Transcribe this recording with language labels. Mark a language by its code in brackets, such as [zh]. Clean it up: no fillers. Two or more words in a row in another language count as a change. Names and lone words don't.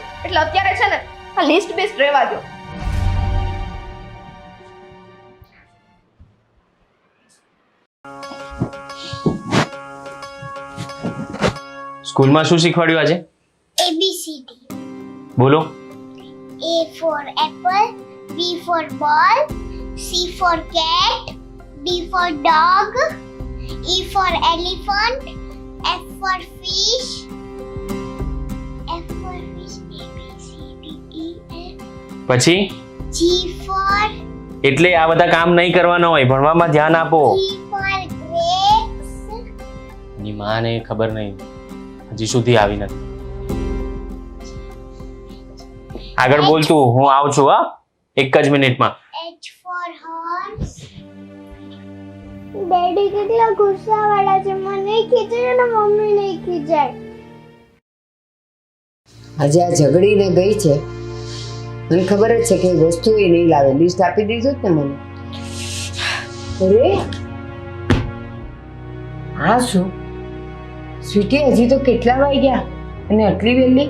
[gu] એટલે અત્યારે છે ને આ લિસ્ટ બેસ્ટ રહેવા દો. સ્કૂલમાં શું શીખવાડ્યું આજે? [en] ABCD. [gu] બોલો. [en] A for apple, B for ball, C for cat, D for dog, E for elephant, F for fish, A B C D E F. [gu] પછી [en] G for [gu] એટલે આ બધા કામ નહીં કરવાના હોય, ભણવામાં ધ્યાન આપો. [en] G for grapes. [gu] ની માને ખબર નહીં, હજી સુધી આવી નથી. આગળ બોલતું, હું આવું છું. હા, એક જ મિનિટમાં. [en] H for horse. [gu] ડેડી કેટલા ગુસ્સાવાળા છે. મને ખીજાય અને મમ્મીને ખીજાય. આજે આ ઝઘડીને ગઈ છે, મને ખબર જ છે કે એ વસ્તુ એ નહીં લાવે. લિસ્ટ આપી દીધું જ ને મને. અરે હા શું સ્વીટી, હજી તો કેટલા વાગ્યા અને આટલી વહેલી?